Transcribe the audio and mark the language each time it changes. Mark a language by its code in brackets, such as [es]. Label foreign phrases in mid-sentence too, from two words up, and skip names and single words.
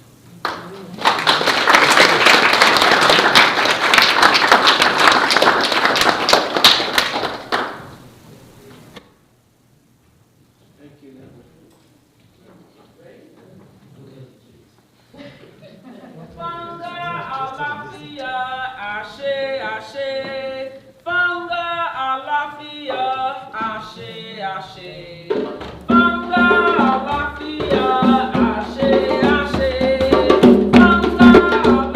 [en] Thank you. [yo] Fanga alafia, ashe, ashe. Fanga alafia, ashe, ashe. Fanga alafia, ashe, ashe. Fanga